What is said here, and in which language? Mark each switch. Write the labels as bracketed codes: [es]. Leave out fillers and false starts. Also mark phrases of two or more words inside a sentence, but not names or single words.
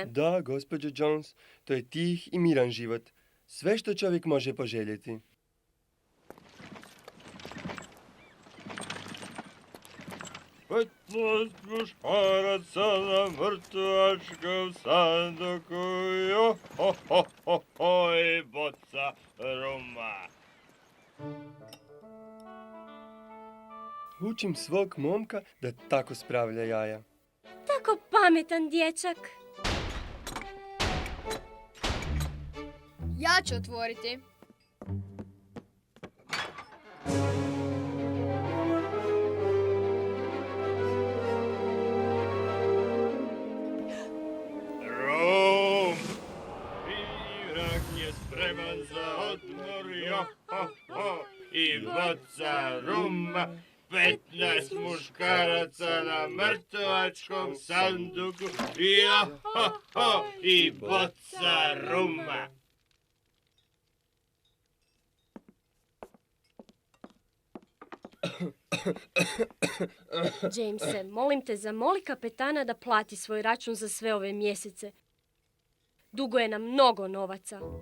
[hr] Da, gospođo Jones, to je tih i miran život. Sve što čovjek može poželjeti. 15 muškaraca na mrtvačkom sanduku, jo, ho, ho, ho, ho, i boca ruma. Učim svog momka da tako spravlja jaja. Tako pametan dječak. Ja ću otvoriti. Rum! Irak je spreman za odmor, jo, ho, ho, i boca ruma. 15 muškaraca na mrtvačkom sanduku, jo, ho, ho, i boca ruma. Jamese, molim te, zamoli kapetana da plati svoj račun za sve ove mjesece. Duguje nam mnogo novaca.